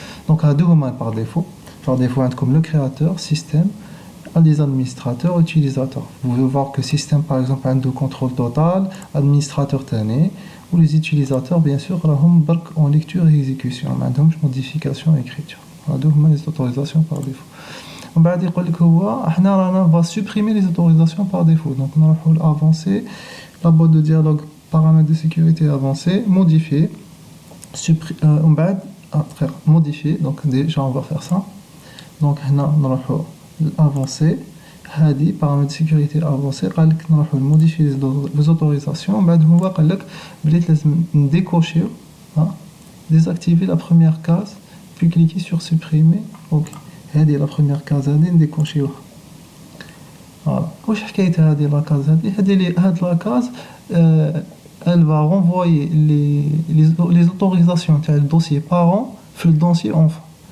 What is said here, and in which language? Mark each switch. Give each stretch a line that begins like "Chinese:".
French: donc
Arabic: هادو هما
French: par défaut عندكم le créateur système les administrateurs utilisateurs. vous pouvez voir que système par exemple عنده contrôle total administrateur تاني les utilisateurs bien sûr
Arabic: راهم برك
French: en lecture et exécution
Arabic: ما عندهمش
French: modification et écriture. هادو هما les autorisations par défaut.
Arabic: ومن بعد يقول لك هو احنا رانا
French: va supprimer les autorisations par défaut. Donc نروحوا l'avancer, la boîte de dialogue, paramètres de sécurité avancés, modifier,
Arabic: ومن بعد
French: après modifier. Donc déjà on va faire ça. Donc هنا نروحوا l'avancer, هادي paramètres de sécurité avancés قال لك نروحوا modifier les autorisations.
Arabic: ومن بعد هو قال لك بليت لازم نديكوشيو
French: désactiver la première case puis cliquer sur supprimer. OK.
Arabic: هذه
French: la première case
Arabic: هذه نديكوشيوها. فوالا واش حكاية هذه لا كاز هذه هاد لا كاز
French: elle va renvoyer les autorisations
Arabic: تاع الدوسيي parent في الدوسيي enfant.